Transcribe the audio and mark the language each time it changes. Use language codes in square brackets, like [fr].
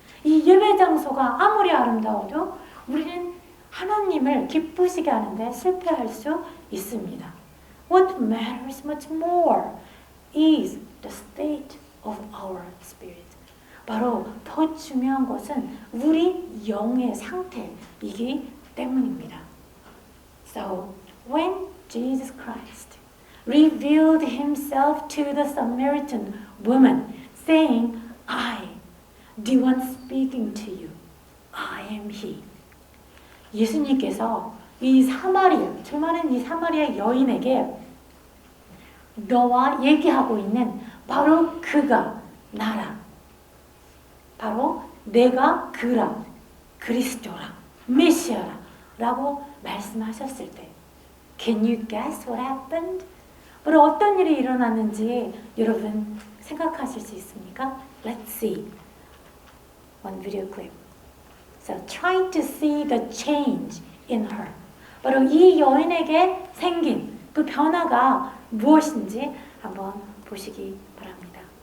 [ko] 이 예배 장소가 아무리 아름다워도 우리는 하나님을 기쁘시게 하는데 실패할 수 있습니다. [en] What matters much more is the state of our spirit. [ko] 바로 더 중요한 것은 우리 영의 상태이기 때문입니다. [en] So when Jesus Christ revealed himself to the Samaritan woman, saying, I, the one speaking to you, I am he. [ko] 예수님께서 이 사마리아, 수많은 이 사마리아 여인에게 너와 얘기하고 있는 바로 그가 나라. 바로 내가 그라, 그리스도라, 메시아라 라고 말씀하셨을 때 [en] Can you guess what happened? [ko] 바로 어떤 일이 일어났는지 여러분 생각하실 수 있습니까? [en] Let's see one video clip. So try to see the change in her. [ko] 바로 이 여인에게 생긴 그 변화가 무엇인지 한번 보시기 바랍니다.